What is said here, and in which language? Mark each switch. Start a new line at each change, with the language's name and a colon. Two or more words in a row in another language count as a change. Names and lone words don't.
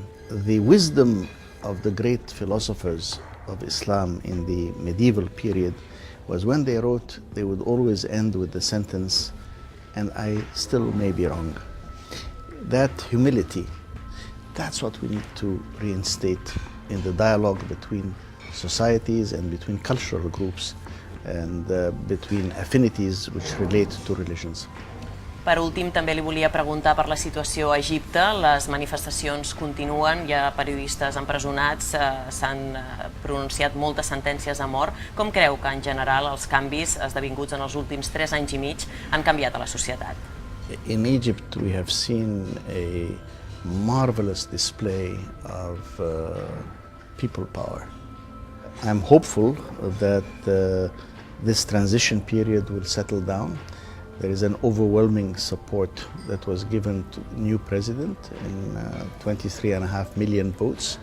English: The wisdom of the great philosophers of Islam in the medieval period was when they wrote, they would always end with the sentence, "and I still may be wrong." That humility, that's what we need to reinstate in the dialogue between societies and between cultural groups and between affinities which relate to religions.
Catalan: Per últim, també li volia preguntar per la situació a Egipte. Les manifestacions continuen, hi ha periodistes empresonats, s'han pronunciat moltes sentències a mort. Com creu que en general els canvis esdevinguts en els últims 3 anys i mig han canviat a la societat?
English: In Egypt we have seen a marvelous display of people power. I'm hopeful that this transition period will settle down There is an overwhelming support that was given to the new president in 23.5 million votes.